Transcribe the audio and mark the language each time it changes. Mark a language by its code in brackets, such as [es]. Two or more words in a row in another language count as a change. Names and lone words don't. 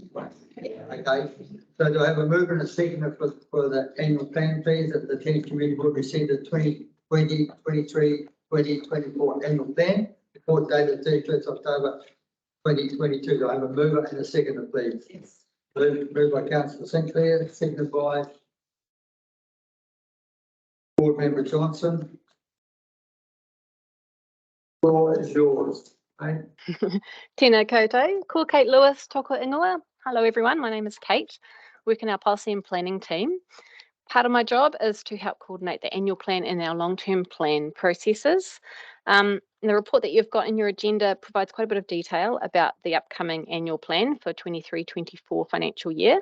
[en] Okay, so do I have a move and a second for the annual plan, please, that the Thames Community Board receive the 2023-2024 annual plan, report dated 31st October 2022. Do I have a mover and a seconder, please? Yes. Moved by Councillor Sinclair, seconded by Board Member Johnson. Floor is yours. Right? [mi] Tēnā koutou, ko Kate Lewis, toko ingoa. [en] Hello everyone, my name is Kate, work in our policy and planning team. Part of my job is to help coordinate the annual plan and our long-term plan processes. The report that you've got in your agenda provides quite a bit of detail about the upcoming annual plan for 23-24 financial year.